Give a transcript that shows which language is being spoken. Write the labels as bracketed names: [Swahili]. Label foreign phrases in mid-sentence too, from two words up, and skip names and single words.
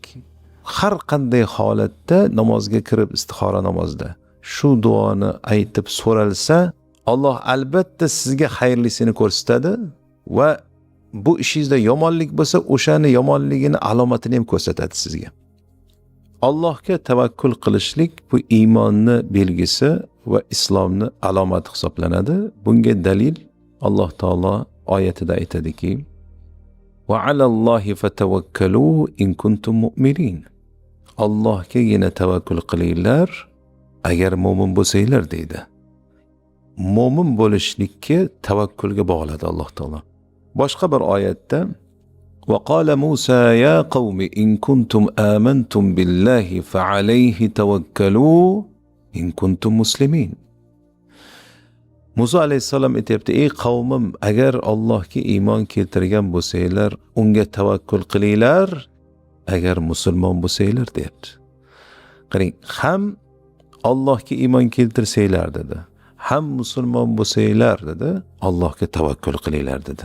[Uzbek] Har qanday holatda namozga kirib istixora namozida shu duoni aytib so'ralsa, Alloh albatta sizga xayrlisini ko'rsatadi va bu ishingizda yomonlik bo'lsa, o'shani yomonligini alomatini ham ko'rsatadi sizga. Allohga tavakkul qilishlik bu iymonni belgisi va islomni alomati hisoblanadi. Bunga dalil Alloh taolo oyatida aytadiki: [Arabic] "وعلى الله فتوكلوا إن كنتم مؤمنين." [Uzbek] Allohgagina tavakkul qilinglar agar mo'min bo'lsanglar deydi. Mo'min bo'lishlikka tavakkulga bog'ladi Alloh taolo. Boshqa bir oyatda [Arabic] "وقال موسى يا قوم إن كنتم آمنتم بالله فعليه توكلوا إن كنتم مسلمين." [Uzbek] Musa alayhissalom aytibdi: "Ey qavmim, agar Allohga iymon keltirgan bo'lsanglar, unga tavakkul qilinglar, agar musulmon bo'lsanglar" deyapti. Qarang, ham Allohga iymon keltirsanglar dedi, ham musulmon bo'lsanglar dedi, Allohga tavakkul qilinglar dedi.